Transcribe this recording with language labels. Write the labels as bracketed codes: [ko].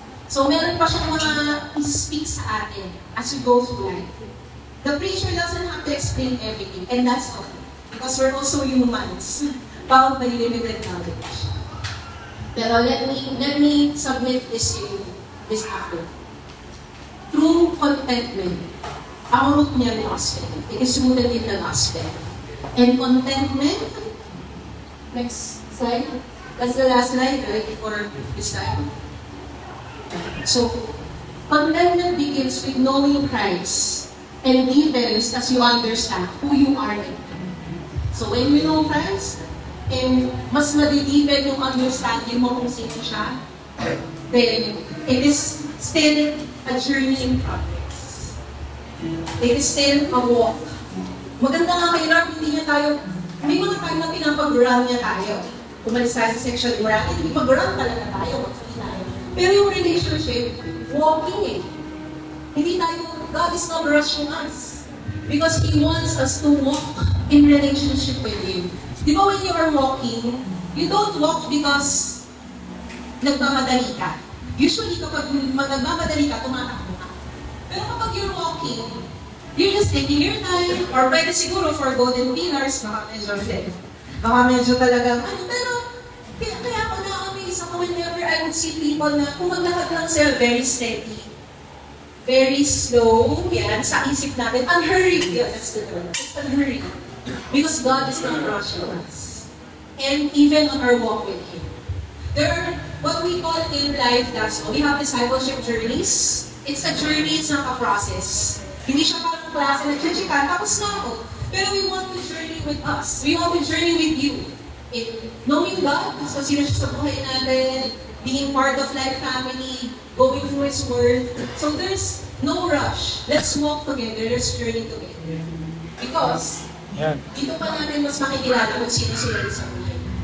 [tl] So meron pa siyang mga i-speak sa atin [en] as we go through life. The preacher doesn't have to explain everything, and that's okay. Because we're also humans, bound by limited knowledge. Pero let me submit this to you this afternoon. True contentment, [tl] ang root niya ng [en] gospel. It is rooted in the gospel. And contentment, next slide. That's the last slide, right, for this time. So, contentment begins with knowing Christ and deepens as you understand who you are in Him. So, when you know Christ, and [tl] mas madideepen yung understanding mo kung sino siya, [en] then it is still a journey in progress. It is still a walk. [tl] Maganda nga kay Lord, hindi niya tayo, may mga time na pinapag-run niya tayo. Umalis tayo sa sexual immorality, pag-run talaga tayo, mag-free tayo. Pero yung relationship, walking eh. Hindi tayo, [en] God is not rushing us. Because He wants us to walk in relationship with Him. [tl] Di ba [en] when you are walking, you don't walk because [tl] nagmamadali ka. Usually kapag nagmamadali ka, tumatakbo ka. Pero kapag [en] you're walking, you're just taking your time, or [tl] pwede siguro for golden pillars, baka medyo talagang, pero kaya ako na-amaze ako [en] whenever I would see people [tl] na kung maglakad lang sila, [en] very steady, very slow, [tl] yan, sa isip natin, [en] unhurried, yeah, that's the term, it's unhurried. Because God is not rushing us. And even on our walk with Him. There are what we call in life, that's all. We have discipleship journeys. It's a journey, it's not a process. [tl] Hindi siya parang klase na chichikan, tapos na ako. [en] Pero we want to journey with us. We want to journey with you. In knowing God, [tl] so sino siya sa buhay natin, [en] being part of life family, going through His Word. So there's no rush. Let's walk together, let's journey together. Because [tl] dito pa natin mas makikilala kung sino sila sa buhay.